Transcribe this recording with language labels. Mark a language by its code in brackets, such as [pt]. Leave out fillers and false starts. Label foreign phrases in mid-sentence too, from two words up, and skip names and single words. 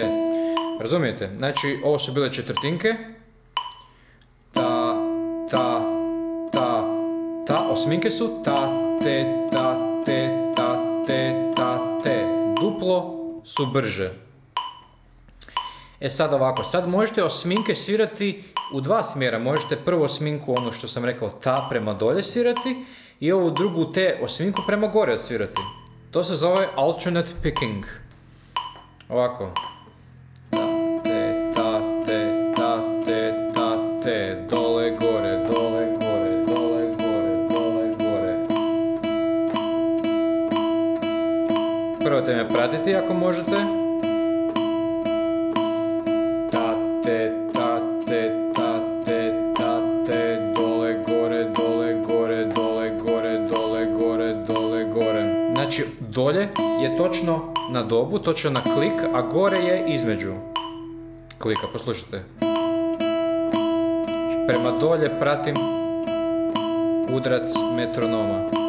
[hr] Razumijete? Znači, ovo su bile četvrtinke. Ta, ta, ta, ta. Osminke su ta, te, ta, te, ta, te, ta, te. Duplo su brže. E sad ovako, sad možete osminke svirati u dva smjera. Možete prvu osminku, ono što sam rekao, ta prema dolje svirati i ovu drugu te osminku prema gore odsvirati. To se zove [en] alternate picking. [hr] Ovako. Ta, te, ta, te, ta, te, ta, te, dole, gore, dole, gore, dole, gore, dole, gore. Probajte me pratiti ako možete. Ta, te, ta, te, ta, te, ta, te, dole, gore, dole, gore, dole, gore, dole, gore, dole, gore. Znači, dolje je točno na dobu, točno na klik, a gore je između klika, poslušajte. Prema dolje pratim udarac metronoma.